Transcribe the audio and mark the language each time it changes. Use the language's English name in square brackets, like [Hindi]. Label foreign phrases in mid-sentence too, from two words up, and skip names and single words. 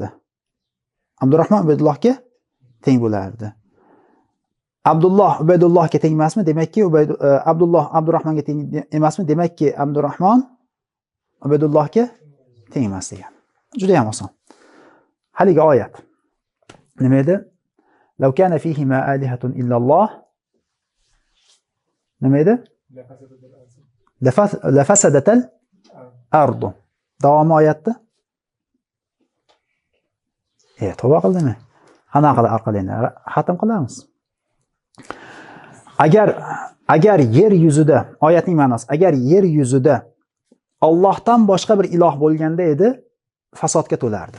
[Uzbek] Abdurahmon Ubaydullohga teng bo'lardi. Abdulloh Ubaydullohga teng emasmi? Demakki Abdulloh Abdurahmonga teng emasmi? Demakki Abdurahmon Ubaydullohga teng emas degan. Juda ham oson. Haligi oyat. Nima edi? [Arabic] لو كان فيه ما آلهة إلا الله. [Uzbek] Nima edi? [Arabic] لفسدت الأرض. [Uzbek] Davomi oyatda. Tavba qildimi? Qanaqa orqalayni xatm qilamiz. Agar yer yuzida, oyatning ma'nosi, agar yer yuzida Allohdan boshqa bir iloh bo'lganda edi, fasodga to'lardi.